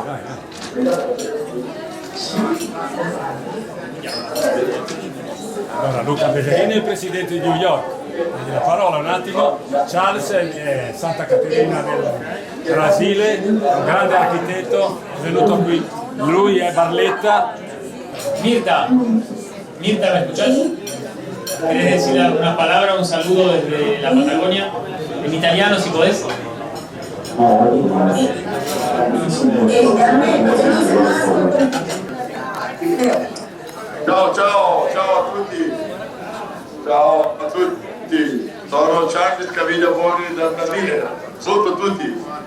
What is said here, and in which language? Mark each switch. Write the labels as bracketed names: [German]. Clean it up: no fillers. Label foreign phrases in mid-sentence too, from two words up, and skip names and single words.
[Italian] Allora, Luca Beverini è il presidente di New York. La parola un attimo. Charles è Santa Caterina del Brasile, un grande architetto, è venuto qui. Lui è Barletta. [Spanish] Mirta, Mirta, ¿me escuchás? ¿Querés decir una palabra, un saludo desde la Patagonia? En italiano, si podés. [Italian] Ciao ciao, ciao a tutti, ciao a tutti, sono Charles Caviglia-Boni dal Brasile, saluto tutti.